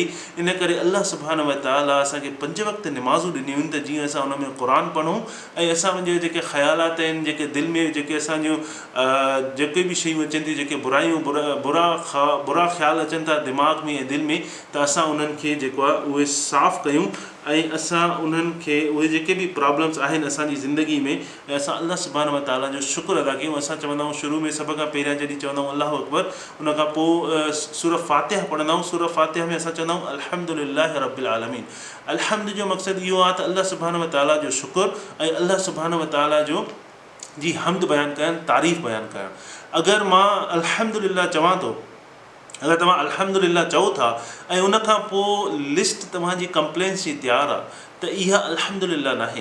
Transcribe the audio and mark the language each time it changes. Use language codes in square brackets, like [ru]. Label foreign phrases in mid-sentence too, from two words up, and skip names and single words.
[sd] इन करे [ar] الله سبحانه و تعالى [sd] असांखे 5 वक़्त निमाज़ूं ॾिनियूं आहिनि, त जीअं असां उन में क़ुर पढ़ूं, ऐं असांजे जेके ख़्यालात आहिनि, जेके दिलि में जेके असांजूं जेके बि शयूं अचनि थियूं, जेके बुरायूं बुरा ख़्याल अचनि था दिमाग़ में ऐं दिलि में, त असां उन्हनि खे जेको आहे उहे साफ़ु कयूं, ऐं असां उन्हनि खे उहे जेके बि प्रॉब्लम्स आहिनि असांजी ज़िंदगी में, ऐं असां [ar] الله سبحانه و تعالى [sd] जो शुक्र अदा कयूं। असां चवंदा आहियूं शुरू में सभ खां पहिरियां जॾहिं चवंदा आहियूं [ar] الله أكبر, [sd] उनखां पोइ सूरह फातिहा पढ़ंदा आहियूं। सूरह फातिहा में असां चवंदा आहियूं [ar] الحمد لله رب العالمين. [sd] अल्हम्द जो मक़सदु इहो आहे त [ar] الله سبحانه و تعالى [sd] जो शुक्र ऐं [ar] الله سبحانه و تعالى [sd] जो जी हमद बयानु करणु, तारीफ़ बयानु करणु। अगरि मां अल्हम्दुलिल्लाह चवां थो, अगरि तव्हां अल्हम्दुलिल्लाह चओ था ऐं उनखां पोइ लिस्ट तव्हांजी कंप्लेंट्स जी तयारु आहे, त इहा अल्हम्दुलिल्लाह नाहे।